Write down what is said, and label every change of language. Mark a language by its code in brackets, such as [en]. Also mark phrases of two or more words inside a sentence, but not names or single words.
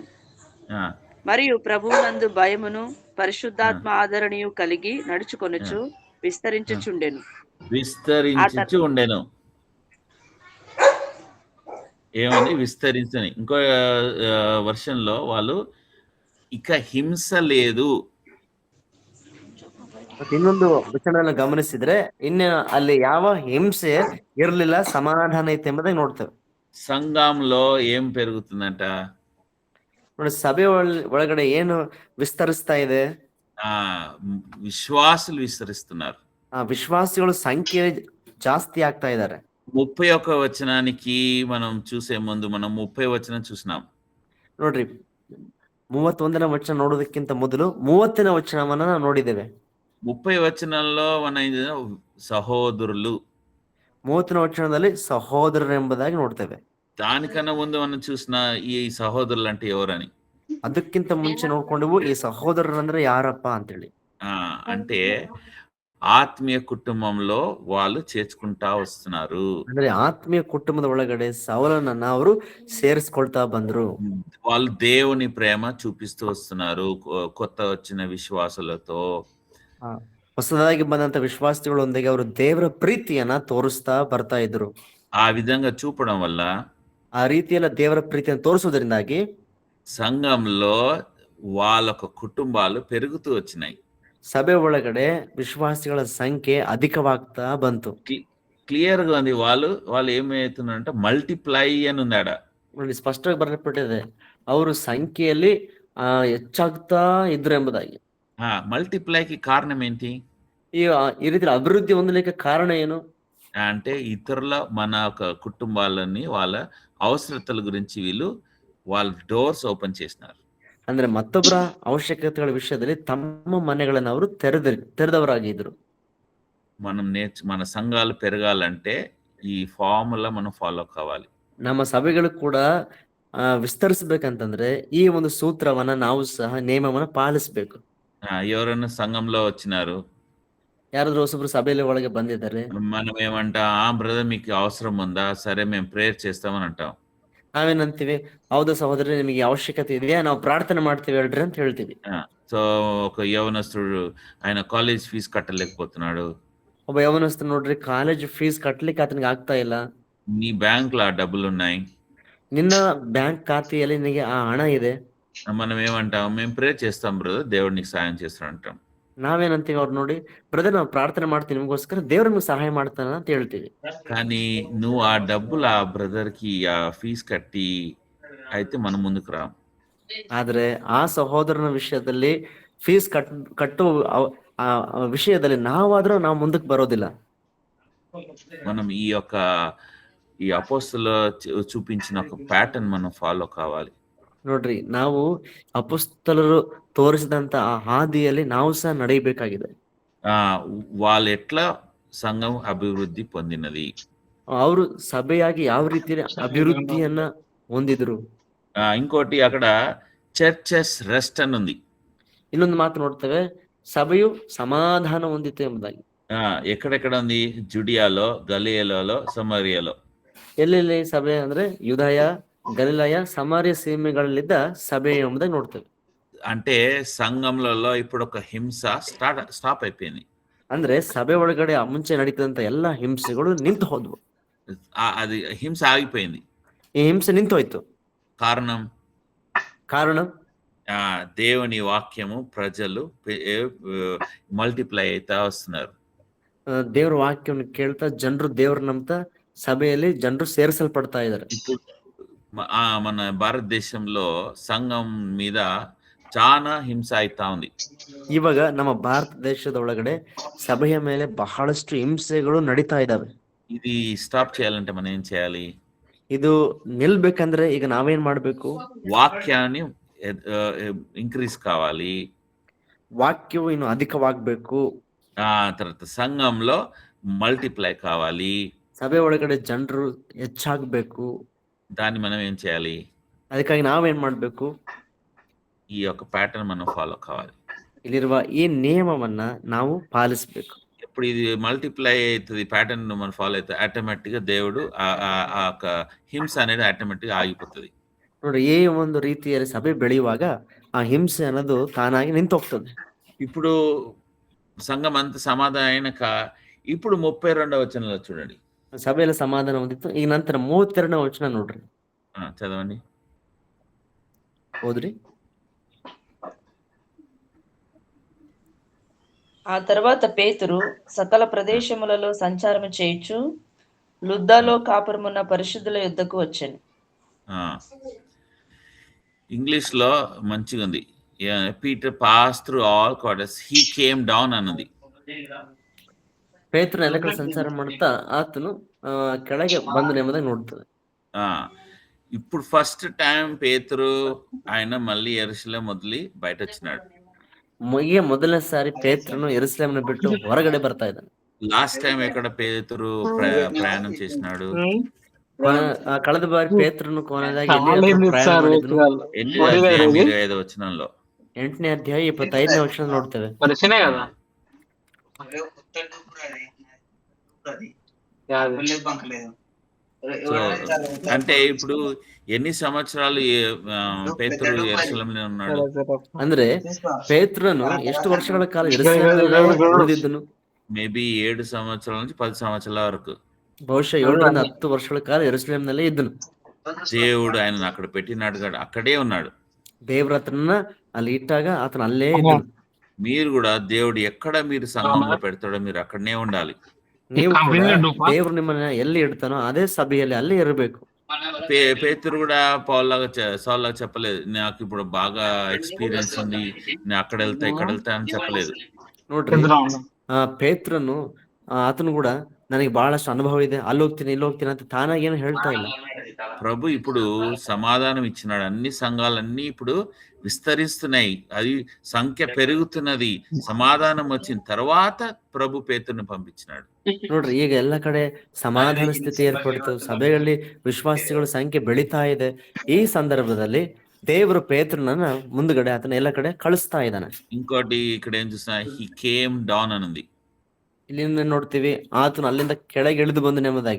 [te] మరియు ప్రభువునందు భయమును పరిశుద్ధాత్మ ఆదరణీయు కలిగి నడుచుకొనుచు విస్తరించుచుండెను. ఏమండి విస్తరించని? ఇంకో వర్షన్లో వాళ్ళు ఇక హింస లేదు. [kn] ಇನ್ನೊಂದು ವಚನವನ್ನು ಗಮನಿಸಿದ್ರೆ ಅಲ್ಲಿ ಯಾವ ಹಿಂಸೆ ಇರಲಿಲ್ಲ, ಸಮಾಧಾನ ಐತೆ ಎಂಬುದಾಗಿ ನೋಡ್ತೇವೆ. [te] సంఘంలో ఏం పెరుగుతుందంట? [kn] ನೋಡಿ, ಸಭೆ ಒಳಗಡೆ ಏನು ವಿಸ್ತರಿಸ್ತಾ ಇದೆ? [te] విశ్వాసులు విస్తరిస్తున్నారు. [kn] విశ్వాಸಿಗಳ ಸಂಖ್ಯೆ ಜಾಸ್ತಿ ಆಗ್ತಾ ಇದ್ದಾರೆ. [te] 31 వచనానికి మనం చూసే ముందు మనం 30 వచనం చూసినాం. [kn] ನೋಡ್ರಿ, 31ನೇ ವಚನ ನೋಡೋದಕ್ಕಿಂತ ಮೊದಲು 30ನೇ ವಚನವನ್ನ ನಾವು ನೋಡಿದ್ದೇವೆ. [te] 30 వచనంలో మన సహోదరులు, [kn] 30ನೇ ವಚನದಲ್ಲಿ ಸಹೋದರರು ಎಂಬುದಾಗಿ ನೋಡ್ತೇವೆ. [te] దానికన్నా ముందు మనం చూసిన ఈ సహోదరులు అంటే ఎవరని, [kn] ಅದಕ್ಕಿಂತ ಮುಂಚೆ ನೋಡ್ಕೊಂಡೆವು ಈ ಸಹೋದರರು ಅಂದ್ರೆ ಯಾರಪ್ಪ ಅಂತೇಳಿ. [te] అంటే ఆత్మీయ కుటుంబంలో వాళ్ళు చేర్చుకుంటా వస్తున్నారు. [kn] ಅಂದ್ರೆ ಆತ್ಮೀಯ ಕುಟುಂಬದ ಒಳಗಡೆ ಸೌಲನನ್ನ ಅವರು ಸೇರಿಸ್ಕೊಳ್ತಾ ಬಂದ್ರು. [te] వాళ్ళు దేవుని ప్రేమ చూపిస్తూ వస్తున్నారు కొత్త వచ్చిన విశ్వాసులతో. [kn] ಹೊಸದಾಗಿ ಬಂದಂತ ವಿಶ್ವಾಸಿಗಳೊಂದಿಗೆ ಅವರು ದೇವರ ಪ್ರೀತಿಯನ್ನ ತೋರಿಸ್ತಾ ಬರ್ತಾ ಇದ್ರು. [te] ఆ విధంగా చూపడం వల్ల, [kn] ಆ ರೀತಿಯಲ್ಲ ದೇವರ ಪ್ರೀತಿಯನ್ನು ತೋರಿಸುವುದರಿಂದಾಗಿ [te] సంఘంలో వాళ్ళ కుటుంబాలు పెరుగుతూ వచ్చినాయి. [kn] ಸಭೆ ಒಳಗಡೆ ವಿಶ್ವಾಸಿಗಳ ಸಂಖ್ಯೆ ಅಧಿಕವಾಗ್ತಾ ಬಂತು. [te] క్లియర్ గా ఉంది. వాళ్ళు ఏమవుతున్నారంటే మల్టిప్లై అని ఉందాడ. [kn] ನೋಡಿ, ಸ್ಪಷ್ಟವಾಗಿ ಬರೆಯಲ್ಪಟ್ಟಿದೆ, ಅವರು ಸಂಖ್ಯೆಯಲ್ಲಿ ಹೆಚ್ಚಾಗ್ತಾ ಇದ್ರು ಎಂಬುದಾಗಿ. [te] మల్టిప్లైకి కారణం ఏంటి? ఈ రీతిలో అభివృద్ధి [kn] ಹೊಂದಲಿಕ್ಕೆ కారణ ಏನು? [te] అంటే ఇతరుల మన కుటుంబాలని వాళ్ళ అవసరతల గురించి వీళ్ళు వాళ్ళ [en] doors open [te] చేసినారు. [kn] ಅಂದ್ರೆ ಮತ್ತೊಬ್ಬರ ಅವಶ್ಯಕತೆಗಳ ವಿಷಯದಲ್ಲಿ ತಮ್ಮ ಮನೆಗಳನ್ನು ಅವರು ತೆರೆದವರಾಗಿದ್ರು. [te] మన సంఘాలు పెరగాలంటే ఈ ఫార్ములా మనం ఫాలో కావాలి. [kn] ನಮ್ಮ ಸಭೆಗಳು ಕೂಡ ವಿಸ್ತರಿಸಬೇಕಂತಂದ್ರೆ ಈ ಒಂದು ಸೂತ್ರವನ್ನ ನಾವು ಸಹ ನಿಯಮವನ್ನ ಪಾಲಿಸಬೇಕು. [te] ఎవరైనా సంఘంలో వచ్చినారు, [kn] ಯಾರಾದ್ರೂ ಹೊಸಬ್ರು ಸಭೆಯಲ್ಲಿ ಒಳಗೆ ಬಂದಿದ್ದಾರೆ, [te] మనం ఏమంటా, బ్రదర్ మీకు అవసరం ఉందా, సరే మేము ప్రేయర్ చేస్తామని అంటాం. [kn] ನಾವೇನಂತೀವಿ, ಹೌದು ಸಹೋದರಿ ನಿಮಗೆ ಅವಶ್ಯಕತೆ ಇದೆಯಾ, ನಾವು ಪ್ರಾರ್ಥನೆ ಮಾಡ್ತೀವಿ ಹೇಳ್ರಿ ಅಂತ ಹೇಳ್ತೀವಿ. [te] సో ఒక యవనస్తుడు ఆయన [en] college fees [te] కట్టలేకపోతున్నాడు, [kn] ಒಬ್ಬ ಯೌವನಸ್ಥರು ನೋಡ್ರಿ [en] college fees [kn] ಕಟ್ಲಿಕ್ಕೆ ಆತನಿಗೆ ಆಗ್ತಾ ಇಲ್ಲ. [te] నీ బ్యాంక్ లో ఆ డబ్బులు ఉన్నాయి, [kn] ನಿನ್ನ ಬ್ಯಾಂಕ್ ಖಾತೆಯಲ್ಲಿ ನಿನಗೆ ಆ ಹಣ ಇದೆ. [te] మనం ఏమంటాం, మేము ప్రేయర్ చేస్తాం బ్రదర్, దేవుడు నీకు సాయం చేస్తాడు అంటాం. [kn] ನಾವೇನಂತೀವಿ ಅವ್ರು ನೋಡಿ, బ్రదర్ ನಾವು ಪ್ರಾರ್ಥನೆ ಮಾಡ್ತೀವಿ ನಿಮಗೋಸ್ಕರ, ದೇವ್ರು ನಿಮ್ಗೆ ಸಹಾಯ ಮಾಡ್ತಾನ ಅಂತ ಹೇಳ್ತೀವಿ. [te] కానీ నువ్వు ఆ డబ్బులు ఆ బ్రదర్ కి ఆ ఫీజు కట్టి అయితే మనం ముందుకు రాం. [kn] ಆದ್ರೆ ಆ ಸಹೋದರನ ವಿಷಯದಲ್ಲಿ ಫೀಸ್ ಕಟ್ಟುವ ವಿಷಯದಲ್ಲಿ ನಾವಾದ್ರೂ ನಾವು ಮುಂದಕ್ಕೆ ಬರೋದಿಲ್ಲ. [te] మనం ఈ అపోస్తలు చూపించిన ఒక ప్యాటర్న్ మనం ఫాలో కావాలి. [kn] ನೋಡ್ರಿ, ನಾವು ಅಪೊಸ್ತಲರು ತೋರಿಸಿದಂತ ಆ ಹಾದಿಯಲ್ಲಿ ನಾವು ಸಹ ನಡೆಯಬೇಕಾಗಿದೆ. [te] వాళ్ళు ఎట్లా సంఘం అభివృద్ధి పొందినది, [kn] ಅವರು ಸಭೆಯಾಗಿ ಯಾವ ರೀತಿ ಅಭಿವೃದ್ಧಿಯನ್ನ ಹೊಂದಿದ್ರು. [te] ఇంకోటి అక్కడ [en] churches rest [te] అని ఉంది. [kn] ಇನ್ನೊಂದು ಮಾತು ನೋಡ್ತೇವೆ, ಸಭೆಯು ಸಮಾಧಾನ ಹೊಂದಿತು ಎಂಬುದಾಗಿ. [te] ఎక్కడెక్కడ ఉంది? జుడియాలో, గలియలలో, సమరియలో. [kn] ಎಲ್ಲೆಲ್ಲಿ ಸಭೆ ಅಂದ್ರೆ ಯೂದಾಯ, గలిలయ, సమార్య సీಮೆಗಳಲ್ಲಿದ್ದ సభೆ ಎಂಬುದಾಗಿ ನೋಡ್ತೇವೆ. [te] అంటే సంఘంలో ఇప్పుడు ఒక హింస స్టాప్ అయిపోయింది. [kn] ಅಂದ್ರೆ ಸಭೆ ಒಳಗಡೆ ಮುಂಚೆ ನಡೀತಿದಂತ ಎಲ್ಲಾ ಹಿಂಸೆಗಳು ನಿಂತು ಹೋದ್ವು. [te] అది హింస ఆగిపోయింది. [kn] ಈ ಹಿಂಸೆ ನಿಂತು ಹೋಯ್ತು. కారణం [te] దేవుని వాక్యము ప్రజలు మల్టిప్లై అవుతా వస్తున్నారు. [kn] ದೇವ್ರ ವಾಕ್ಯವನ್ನು ಕೇಳ್ತಾ ಜನರು ದೇವ್ರ ನಂಬ್ತಾ సభೆಯಲ್ಲಿ ಜನರು ಸೇರಿಸಲ್ಪಡ್ತಾ ಇದ್ದಾರೆ. [te] ఇప్పుడు మన భారతదేశంలో సంఘం మీద చాలా హింస అవుతా ఉంది. [kn] ಇವಾಗ ನಮ್ಮ ಭಾರತ ದೇಶದ ಒಳಗಡೆ ಸಭೆಯ ಮೇಲೆ ಬಹಳಷ್ಟು ಹಿಂಸೆಗಳು ನಡೀತಾ ಇದಾವೆ. [te] ఇది స్టాప్ చేయాలంటే మనం ఏం చేయాలి? [kn] ಇದು ನಿಲ್ಬೇಕಂದ್ರೆ ಈಗ ನಾವೇನ್ ಮಾಡ್ಬೇಕು? [te] వాక్యాన్ని ఇంక్రీజ్ కావాలి, [kn] వాక్యವು ಇನ್ನು ಅಧಿಕವಾಗಬೇಕು. [te] తర్వాత సంఘంలో మల్టిప్లై కావాలి, [kn] ಸಭೆ ಒಳಗಡೆ ಜನರು ಹೆಚ್ಚಾಗಬೇಕು. [te] దాన్ని మనం ఏం చేయాలి? [kn] ಅದಕ್ಕಾಗಿ ನಾವೇನ್ ಮಾಡ್ಬೇಕು? [te] ఈ యొక్క ప్యాటర్న్ మనం ఫాలో కావాలి. [kn] ಇಲ್ಲಿರುವ ಈ ನಿಯಮವನ್ನ ನಾವು ಪಾಲಿಸಬೇಕು. [te] ఎప్పుడు ఇది మల్టిప్లై అవుతుంది, ప్యాటర్న్ మనం ఫాలో అయితే ఆటోమేటిక్ గా దేవుడు ఆ హింస అనేది ఆటోమేటిక్ గా ఆగిపోతుంది. [kn] ನೋಡಿ, ಈ ಒಂದು ರೀತಿಯಲ್ಲಿ ಸಭೆ ಬೆಳೆಯುವಾಗ ಆ ಹಿಂಸೆ ಅನ್ನೋದು ತಾನಾಗಿ ನಿಂತು ಹೋಗ್ತದೆ. [te] ఇప్పుడు సంఘం అంత సమాధానం అయినాక ఇప్పుడు 32వ వచనంలో చూడండి. [kn] ಸಭೆಯಲ್ಲಿ ಸಮಾಧಾನ ಹೊಂದಿತ್ತು. ಈಗ ನಂತರ 32ನೇ ವಚನ ನೋಡ್ರಿ, [te] చదవండి. [kn] ఓದ್ರಿ. [te] ఆ తర్వాత పేతురు సకల ప్రదేశములలో సంచారము చేయుచు లుద్దలో కాపురమున్న పరిశుద్ధుల యొద్దకు వచ్చాను. ఇంగ్లీష్ లో మంచిగా ఉంది. [en] Peter pass through all quarters, he came down అన్నది. [kn] ಪೇತ್ರನ ಎಲ್ಲ ಕಡೆ ಸಂಚಾರ ಮಾಡ್ತಾ ಆತನು ಕೆಳಗೆ ಬಂದನು ಎಂಬುದಾಗಿ ನೋಡ್ತದೆ. [te] ఇప్పుడు [en] first time [te] పేతురు ఆయన మళ్ళీ యెరూషలేం వదిలి బయట వచ్చినాడు. [kn] ಮೊದಲನೇ ಸಾರಿ ಪೇತ್ರನು ಯೆರೂಸಲೇಮನ್ನು ಬಿಟ್ಟು ಹೊರಗಡೆ ಬರ್ತಾ ಇದ್ದಾನೆ. [en] last time [te] ఎక్కడ పేతురు ప్రయాణం చేసినాడు? [kn] ಕಳೆದ ಬಾರಿ ಪೇತ್ರನು ಕೊನೆಯದಾಗಿ ಪ್ರಯಾಣ ಮಾಡಿದನು? [te] 8వ వచనంలో [kn] 8ನೇ ಅಧ್ಯಾಯ 25ನೇ ವಚನ ನೋಡ್ತೇವೆ. [te] అంటే ఇప్పుడు ఎన్ని సంవత్సరాలు పేతురు యెరూషలేంలో ఉన్నాడు? [kn] ಅಂದ್ರೆ ಪೇತ್ರನು ಎಷ್ಟು ವರ್ಷಗಳ ಕಾಲ ಯೆರೂಸಲೇಮಿನಲ್ಲಿ ಉಳಿದಿದ್ದನು? [te] మేబీ 7 సంవత్సరాల నుంచి 10 సంవత్సరాల వరకు. [kn] ಬಹುಶಃ 7 ರಿಂದ 10 ವರ್ಷಗಳ ಕಾಲ ಯೆರೂಸಲೇಮಿನಲ್ಲೇ ಇದ್ದನು. [te] దేవుడు ఆయనను అక్కడ పెట్టినాడు, అక్కడే ఉన్నాడు. [kn] ದೇವರ ಆತನನ್ನ ಅಲ್ಲಿ ಇಟ್ಟಾಗ ಆತನ ಅಲ್ಲೇ ಇದ್ದನು. [te] మీరు కూడా దేవుడు ఎక్కడ మీరు సంఘంలో పెడతాడో మీరు అక్కడనే ఉండాలి. [kn] ನೀವು ದೇವರು ನಿಮ್ಮನ್ನ ಎಲ್ಲಿ ಇಡ್ತಾನೋ ಅದೇ ಸಭೆಯಲ್ಲಿ ಅಲ್ಲೇ ಇರಬೇಕು. [te] పేతురు కూడా సౌల్లాగా చెప్పలేదు, నాకు ఇప్పుడు బాగా ఎక్స్పీరియన్స్ ఉంది, నేను అక్కడ వెళ్తా ఇక్కడ వెళ్తా అని చెప్పలేదు. [kn] ನೋಡ್ರಿ, ಪೇತ್ರನು ಆತನು కూడా ನನಗೆ ಬಹಳಷ್ಟು అನುభవం ಇದೆ, ಅಲ್ಲಿ ಹೋಗ್ತೀನಿ ಇಲ್ಲಿ ಹೋಗ್ತೀನಿ ಅಂತ ತಾನಾಗಿ ಏನು ಹೇಳ್ತಾ ಇಲ್ಲ. [te] ప్రభు ఇప్పుడు సమాధానం ఇచ్చినాడు. అన్ని సంఘాలన్నీ ఇప్పుడు విస్తరిస్తున్నాయి. అది సంఖ్య పెరుగుతున్నది. సమాధానం వచ్చిన తర్వాత ప్రభు పేతురుని పంపించినాడు. [kn] ನೋಡ್ರಿ, ಈಗ ಎಲ್ಲ ಕಡೆ ಸಮಾಧಾನ ಸ್ಥಿತಿ ಏರ್ಪಡ್ತು, ಸಭೆಗಳಲ್ಲಿ ವಿಶ್ವಾಸಿಗಳ ಸಂಖ್ಯೆ ಬೆಳೀತಾ ಇದೆ. ಈ ಸಂದರ್ಭದಲ್ಲಿ ದೇವರು ಪೇತ್ರನನ್ನ ಮುಂದ್ಗಡೆ ಆತನ ಎಲ್ಲ ಕಡೆ ಕಳಿಸ್ತಾ ಇದ್ದಾನೆ. [te] ఇంకోటి ఇక్కడ ఏం చూసినా [en] he came down [te] అని ఉంది. [kn] ಇಲ್ಲಿ ನೋಡ್ತೀವಿ, ಆತನು ಅಲ್ಲಿಂದ ಕೆಳಗೆ ಇಳಿದು ಬಂದು ನೆಮ್ಮದಾಗಿ